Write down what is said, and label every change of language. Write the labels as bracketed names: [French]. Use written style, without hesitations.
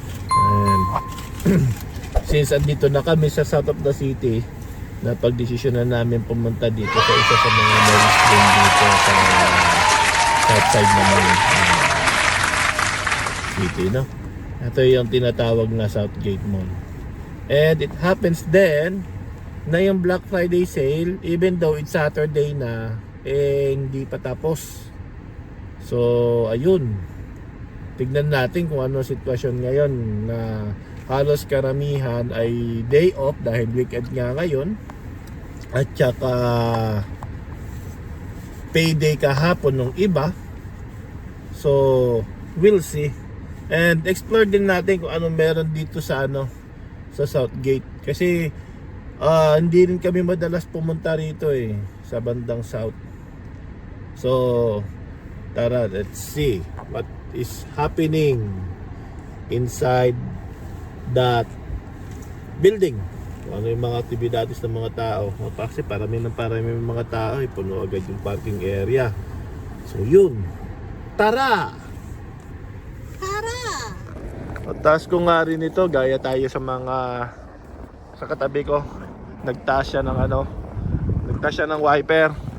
[Filipino] And since andito na kami sa [English] south of the city, [Filipino] napagdesisyon na namin pumunta dito sa isa sa mga malls din dito sa south side naman city, no? Ito yung tinatawag na Southgate Mall. And it happens then na yung Black Friday sale, [English] even though it's Saturday [Filipino] na, hindi pa tapos. So ayun, tignan natin kung ano sitwasyon ngayon, na halos karamihan ay day off dahil weekend nga ngayon, at saka payday kahapon ng iba. [English] So we'll see, [Filipino] and explore din natin kung ano meron dito sa sa Southgate, kasi hindi rin kami madalas pumunta rito sa bandang south. So tara, [English] let's see what is happening inside that building. [Filipino] Kung ano yung mga aktibidades ng mga tao. Kasi parami mga tao, puno agad yung parking area. So yun, tara! At taas ko nga rin ito, gaya tayo sa mga sa katabi ko, nagtaas siya ng wiper.